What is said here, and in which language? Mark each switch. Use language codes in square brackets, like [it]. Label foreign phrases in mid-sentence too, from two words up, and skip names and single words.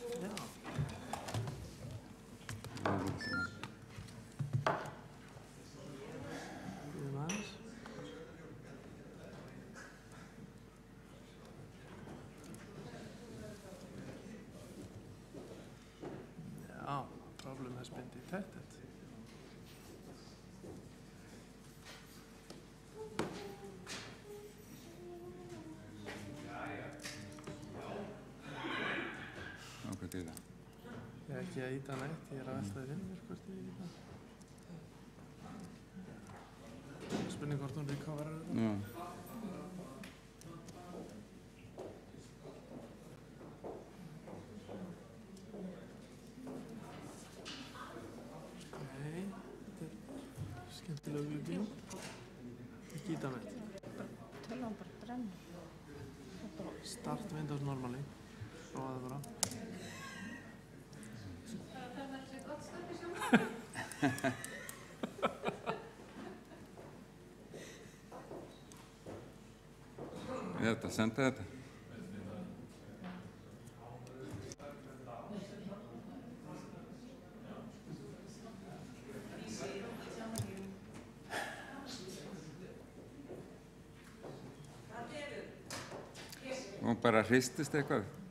[is] Bíðum aðeins. Já, [en] problem has been detected. [is] Hvað er það? Ég er ekki að íta neitt, ég er að velta því fyrir mér hvort ég íta. Spurning hvort hún recoverar þetta. Já. Nei, þetta er skemmtilega gluggi. Ekki íta neitt. Tölvan bara brennur. [en] Start Windows normally. [is] Prófaðu bara. Þetta, senda þetta. Hún bara hristist eitthvað.